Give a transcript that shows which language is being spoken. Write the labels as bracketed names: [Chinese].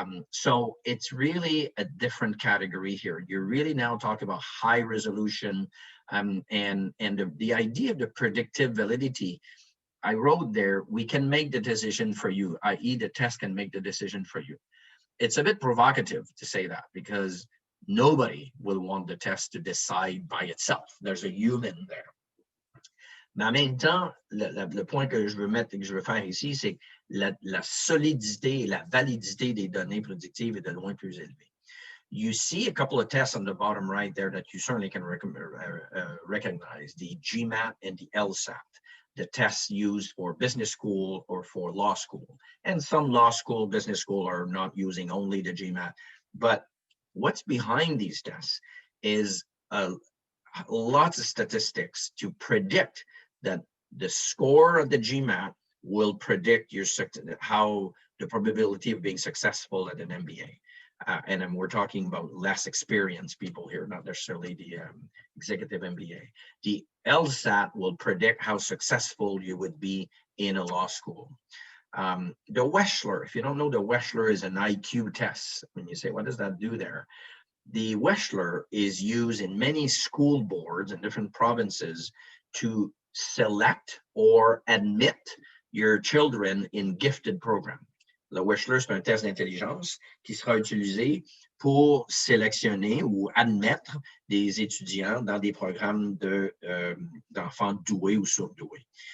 [English] So it's really a different category here. You're really now talking about high resolution, and the idea of the predictive validity, I wrote there, we can make the decision for you, i.e. the test can make the decision for you. It's a bit provocative to say that because nobody will want the test to decide by itself. There's a human there. [French] Mais en même temps, le point que je veux faire ici, c'est la solidité et la validité des données prédictives est de loin plus élevée. [English] You see a couple of tests on the bottom right there that you certainly can recognize, the GMAT and the LSAT, the tests used for business school or for law school. And some law school, business school are not using only the GMAT. But what's behind these tests is lots of statistics to predict that the score of the GMAT will predict how the probability of being successful at an MBA. And then we're talking about less experienced people here, not necessarily the executive MBA. The LSAT will predict how successful you would be in a law school. The Wechsler, if you don't know, the Wechsler is an IQ test. When you say, what does that do there? The Wechsler is used in many school boards in different provinces to select or admit your children in gifted programs. [French] Le Wechsler, c'est un test d'intelligence qui sera utilisé pour sélectionner ou admettre des étudiants dans des programmes d'enfants doués ou surdoués.